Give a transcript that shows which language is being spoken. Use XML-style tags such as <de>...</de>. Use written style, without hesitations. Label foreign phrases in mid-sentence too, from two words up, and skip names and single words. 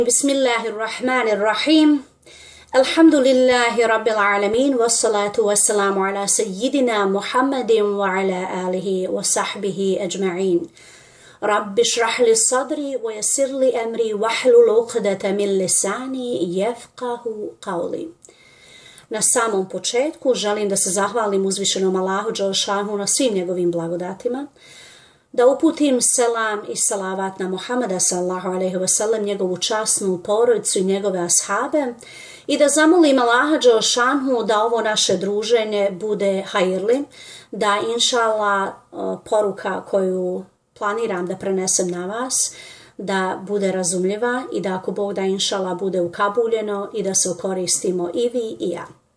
<ar>بسم الله الرحمن الرحيم. الحمد لله رب العالمين والصلاة والسلام على سيدنا محمد وعلى آله وصحبه أجمعين. رب اشرح لي صدري ويسر لي أمري واحلل عقدة من لساني يفقهوا قولي.</ar> <bs>Na samom početku želim da se zahvalim uzvišenom Allahu dželešanu na svim njegovim blagodatima, da uputim selam i salavat na Muhameda</bs> <ar>صلى الله عليه وسلم,</ar> <bs>njegovu časnu porodicu i njegove ashabe, i da zamolim Allaha dželešanu da ovo naše druženje bude hajirli, da inšallah poruka koju planiram da prenesem na vas da bude razumljiva i da ako Bog da inšallah bude ukabuljeno i da se koristimo i vi i ja.</bs>